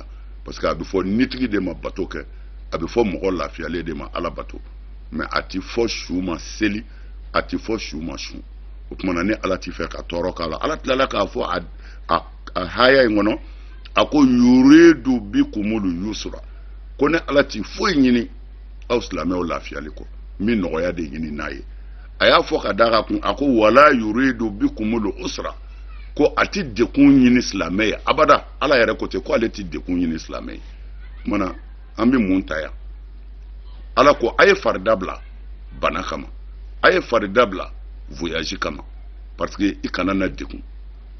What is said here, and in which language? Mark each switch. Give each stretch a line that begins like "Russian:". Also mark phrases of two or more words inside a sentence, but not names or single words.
French: Parce que
Bambara: a bɛ fɔ nitigi de ma bato kɛ, a bɛ fɔ mɔgɔ lafiyalen de ma ala bato, mais a ti fɔ su ma seli, a ti fɔ su ma sun. O kumana ni ala ti fɛ ka tɔɔrɔ k'a la, ala tilala k'a fɔ a haya in kɔnɔ, a ko
Arabic: يريد بكم اليسر,
Bambara: ko ne ala ti foyi ɲini aw silamɛw lafiyali kɔ, min nɔgɔya de ɲini n'a ye. A y'a fɔ ka da kun, a ko
Arabic: ولا يريد بكم العسر,
Bambara: ko a ti dekun ɲini silamɛ ye abada. Ala yɛrɛ ko ten ko ale ti dekun ɲini silamɛ ye. Kumana an bɛ mun ta yan? Ala ko a ye farida bila bana kama, a ye farida bila voyage kama,
French: parce que
Bambara: i kana na dekun.